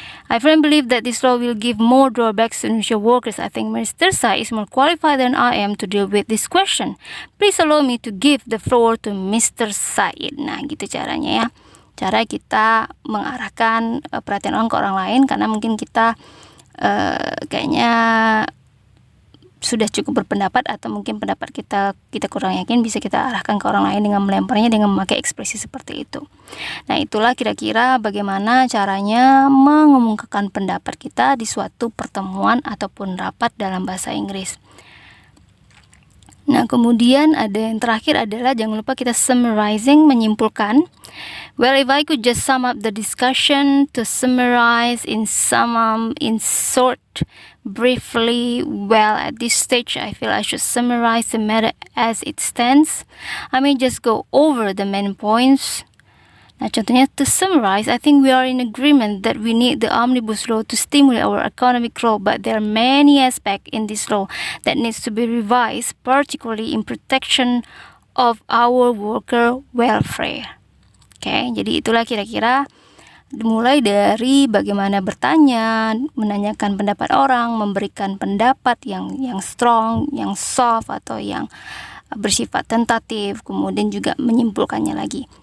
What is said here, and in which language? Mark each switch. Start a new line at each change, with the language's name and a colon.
English: I firmly believe that this law will give more drawbacks to Indonesia workers. I think Mr. Said is more qualified than I am to deal with this question. Please allow me to give the floor to Mr.
Indonesian: Said. Nah, gitu caranya ya. Cara kita mengarahkan perhatian orang ke orang lain, karena mungkin kita kayaknya sudah cukup berpendapat, atau mungkin pendapat kita kurang yakin, bisa kita arahkan ke orang lain dengan melemparnya dengan memakai ekspresi seperti itu. Nah, itulah kira-kira bagaimana caranya mengumumkakan pendapat kita di suatu pertemuan ataupun rapat dalam bahasa Inggris. Nah, kemudian ada yang terakhir adalah jangan lupa kita summarizing, menyimpulkan.
English: Well, if I could just sum up the discussion, to summarize in short, briefly, well, at this stage, I feel I should summarize the matter as it stands. I may just go over the main points.
Indonesian: Nah, contohnya,
English: to summarize, I think we are in agreement that we need the omnibus law to stimulate our economic growth, but there are many aspects in this law that needs to be revised, particularly in protection of our worker welfare.
Indonesian: Oke, jadi itulah kira-kira dimulai dari bagaimana bertanya, menanyakan pendapat orang, memberikan pendapat yang strong, yang soft, atau yang bersifat tentatif, kemudian juga menyimpulkannya lagi.